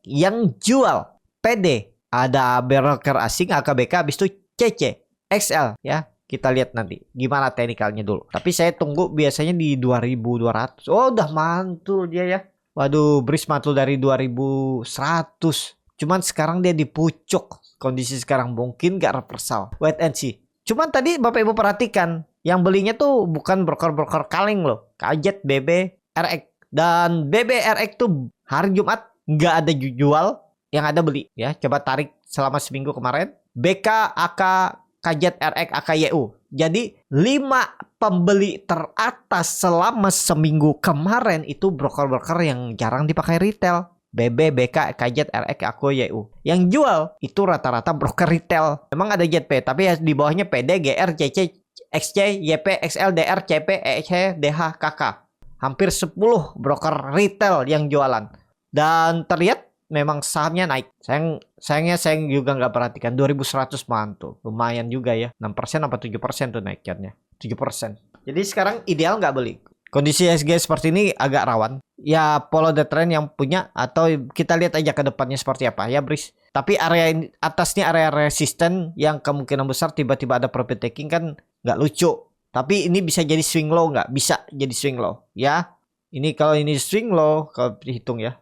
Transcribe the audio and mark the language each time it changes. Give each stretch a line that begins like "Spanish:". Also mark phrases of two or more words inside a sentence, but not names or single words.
Indonesian: Yang jual PD ada broker asing AKBK, habis itu CC, XL ya. Kita lihat nanti gimana teknikalnya dulu. Tapi saya tunggu biasanya di 2.200. Oh udah mantul dia ya. Waduh, BRIS mantul dari 2.100. Cuman sekarang dia di pucuk. Kondisi sekarang mungkin gak reversal.
English: Wait and see.
Indonesian: Cuman tadi Bapak Ibu perhatikan. Yang belinya tuh bukan broker-broker kaleng loh. Kajet, BB, RX. Dan BB, RX tuh hari Jumat gak ada jual. Yang ada beli ya. Coba tarik selama seminggu kemarin. BK, AK, Kajet, RX, AKYU. Jadi 5 pembeli teratas selama seminggu kemarin itu broker-broker yang jarang dipakai retail. BB, BK, KZ, RX, AKO, YU. Yang jual itu rata-rata broker retail. Memang ada JP, tapi di bawahnya PD, GR, CC, XC, YP, XL, DR, CP, EC, DH, KK. Hampir 10 broker retail yang jualan. Dan terlihat memang sahamnya naik. Sayangnya saya juga nggak perhatikan. 2100 mantul. Lumayan juga ya. 6% apa 7% tuh naiknya. 7%. Jadi sekarang ideal nggak beli. Kondisi SG seperti ini agak rawan. Ya
English: follow the trend
Indonesian: yang punya. Atau kita lihat aja ke depannya seperti apa. Ya Bris. Tapi area atasnya area resisten yang kemungkinan besar tiba-tiba ada
English: profit taking
Indonesian: kan nggak lucu. Tapi ini bisa jadi
English: swing low
Indonesian: nggak? Bisa jadi
English: swing low.
Indonesian: Ya. Ini kalau ini
English: swing low.
Indonesian: Kalau dihitung ya.